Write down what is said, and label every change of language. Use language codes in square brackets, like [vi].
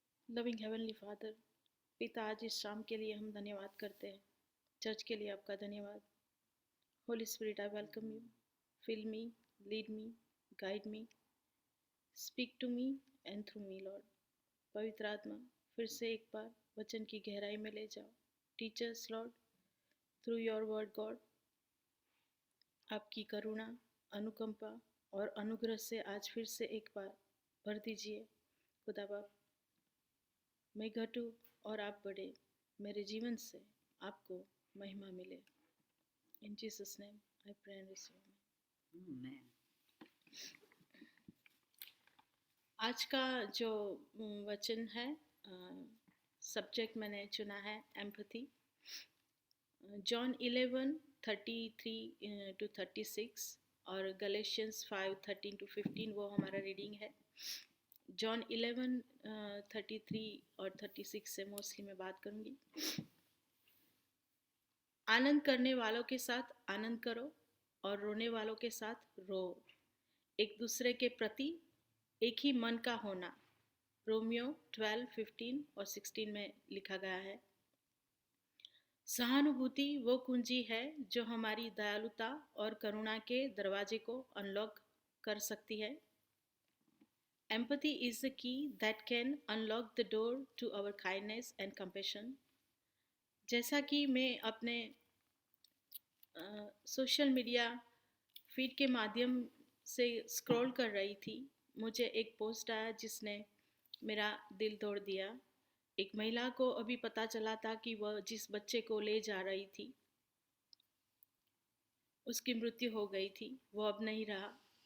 [en] Loving Heavenly Father, [hi] पिता, आज इस शाम के लिए हम धन्यवाद करते हैं। चर्च के लिए आपका धन्यवाद। [en] Holy Spirit, I welcome you. Fill me, lead me, guide me. Speak to me and through me, Lord. [hi] पवित्र आत्मा, फिर से एक बार वचन की गहराई में ले जाओ। [en] Teach us, Lord, through your word, God. [hi] आपकी करुणा, अनुकंपा और अनुग्रह से आज फिर से एक बार भर दीजिए। खुदा बाप, मैं घटूं और आप बढ़े, मेरे जीवन से आपको महिमा मिले। [en] In Jesus' name, I pray and receive. Amen. [hi] आज का जो वचन है, सब्जेक्ट मैंने चुना है एम्पैथी। जॉन 11:33 to 36 और गलेशियंस 5:13 to 15 वो हमारा रीडिंग है। जॉन 11:33 और 36 से मोस्टली मैं बात करूँगी। आनंद करने वालों के साथ आनंद करो और रोने वालों के साथ रो। एक दूसरे के प्रति एक ही मन का होना। रोमियो 12:15 और 16 में लिखा गया है। सहानुभूति वो कुंजी है जो हमारी दयालुता और करुणा के दरवाजे को अनलॉक कर सकती है। [en] Empathy is the key that can unlock the door to our kindness and compassion. [hi] जैसा कि मैं अपने सोशल मीडिया फीड के माध्यम से स्क्रॉल कर रही थी, मुझे एक पोस्ट आया जिसने मेरा दिल तोड़ दिया। एक महिला को अभी पता चला था कि वह जिस बच्चे को ले जा रही थी उसकी मृत्यु हो गई थी, वो अब नहीं रहा।